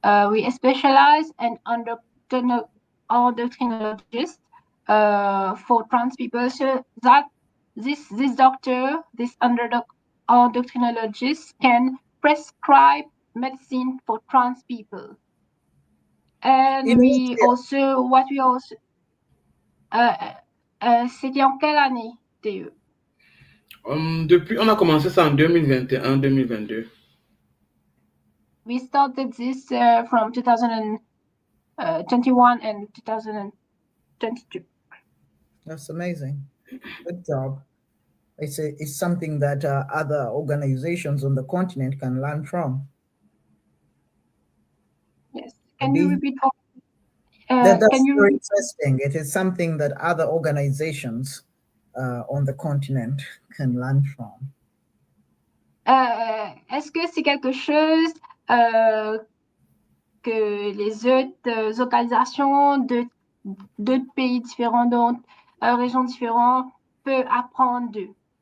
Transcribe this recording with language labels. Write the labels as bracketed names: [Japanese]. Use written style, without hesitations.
[English] We specialized and endocrinologist for trans people, so that this doctor, this endocrinologist can prescribe medicine for trans people. And we also, what we also, [French] c'était en quelle année, [English] Théo? [French] Depuis, on a commencé ça en 2021-2022. [English] We started this from 2021 and 2022. That's amazing. Good job. It's something that other organizations on the continent can learn from. Yes. Can you repeat? That's very interesting. It is something that other organizations on the continent can learn from. [French] Est-ce que c'est quelque chose que les autres organisations d'autres pays différents, d'autres régions différentes peuvent apprendre d'eux?